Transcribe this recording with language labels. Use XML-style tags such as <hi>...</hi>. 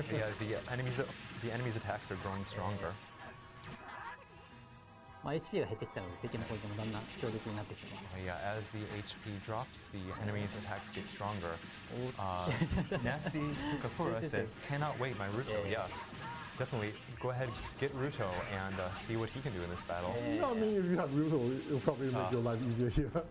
<en>Yeah, the enemy's attacks are growing stronger.</en> <ja>まあ HP が減ってきたので敵の攻撃もだんだん強力になってきてます</ja> <en>Yeah, as the HP drops, the enemy's attacks get stronger. Nasi Sukapura says, cannot wait, my Ruto. Yeah, definitely. Go ahead, get Ruto and see what he can do in this battle. No, I mean, if you have Ruto, it'll probably make your life easier here.</en>